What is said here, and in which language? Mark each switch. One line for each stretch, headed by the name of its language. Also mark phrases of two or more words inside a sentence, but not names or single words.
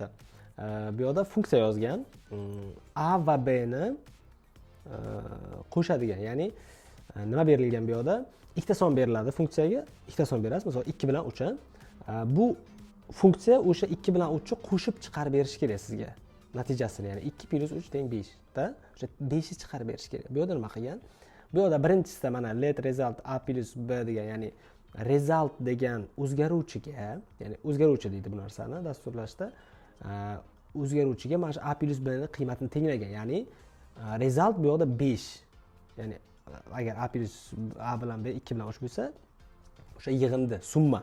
Uzbek: Bu yerda funksiya yozgan. A va B ni qo'shadigan, ya'ni nima berilgan bu yerda? Ikkita son beriladi funksiyaga, ikkita son berasiz, masalan 2 bilan 3 ni. Bu funksiya o'sha 2 bilan 3 ni qo'shib chiqarib berishi kerak sizga. Natijasini, ya'ni 2 + 3 = 5 da, o'sha 5 ni chiqarib berish kerak. Bu yerda nima qilgan? Bu yerda birinchisida mana
English: let result a plus b
Uzbek: degan, ya'ni result degan o'zgaruvchiga, ya'ni o'zgaruvchi deydi bu narsani dasturlashda, o'zgaruvchiga mana shu
English: a plus b
Uzbek: ni qiymatini tenglagan, ya'ni result bu yerda 5. Ya'ni agar
English: a plus a
Uzbek: bilan b 2 bilan 3 bo'lsa, o'sha yig'indi, summa.